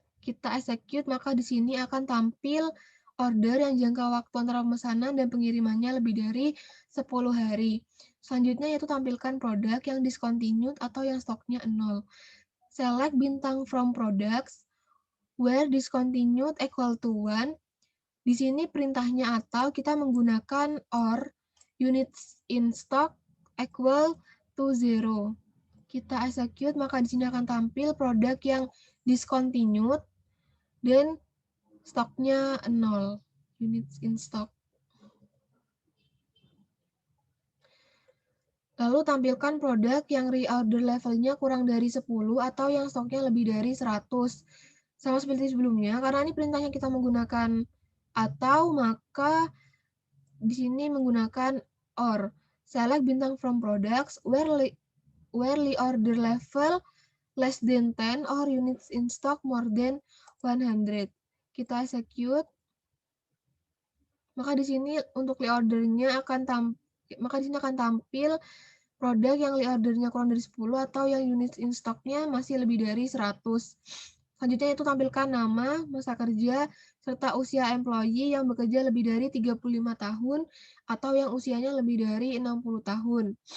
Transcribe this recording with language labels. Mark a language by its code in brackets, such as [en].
[id] Kita execute, maka di sini akan tampil order yang jangka waktu antara pemesanan dan pengirimannya lebih dari 10 hari. Selanjutnya yaitu tampilkan produk yang discontinued atau yang stoknya 0. [en] Select bintang from products where discontinued equal to 1. [id] Di sini perintahnya atau kita menggunakan [en] or units in stock equal to 0. [id] Kita execute, maka di sini akan tampil produk yang discontinued dan stoknya 0, units in stock. Lalu tampilkan produk yang reorder levelnya kurang dari 10 atau yang stoknya lebih dari 100. Sama seperti sebelumnya, karena ini perintahnya kita menggunakan atau, maka di sini menggunakan or. [en] Select bintang from products where reorder level less than 10 or units in stock more than 100. [id] Kita execute. Maka di sini untuk reordernya akan tampil produk yang reordernya kurang dari 10 atau yang units in stocknya masih lebih dari 100. Selanjutnya itu tampilkan nama, masa kerja, serta usia employee yang bekerja lebih dari 35 tahun atau yang usianya lebih dari 60 tahun.